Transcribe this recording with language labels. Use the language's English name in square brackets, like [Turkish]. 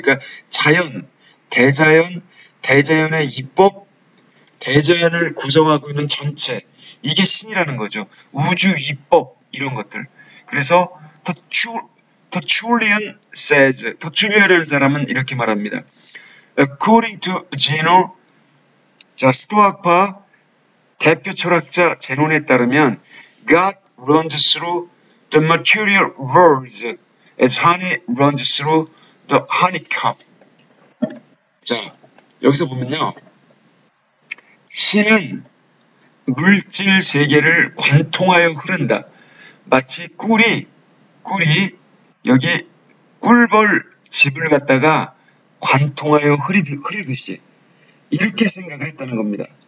[Korean] 그러니까 자연, 대자연의 이법, 대자연을 구성하고 있는 전체 이게 신이라는 거죠. 우주 이법 이런 것들. 그래서 터츄리언 [English] says, [Korean] 터츄리언이라는 사람은 이렇게 말합니다. [English] According to Zeno, [Korean] 자 스토아파 대표 철학자 제논에 따르면 [English] God runs through the material worlds as honey runs through the honeycomb. [Korean] 자, 여기서 보면요. 신은 물질 세계를 관통하여 흐른다. 마치 꿀이 여기 꿀벌 즙을 갖다가 관통하여 흐르듯이 이렇게 생각을 했다는 겁니다.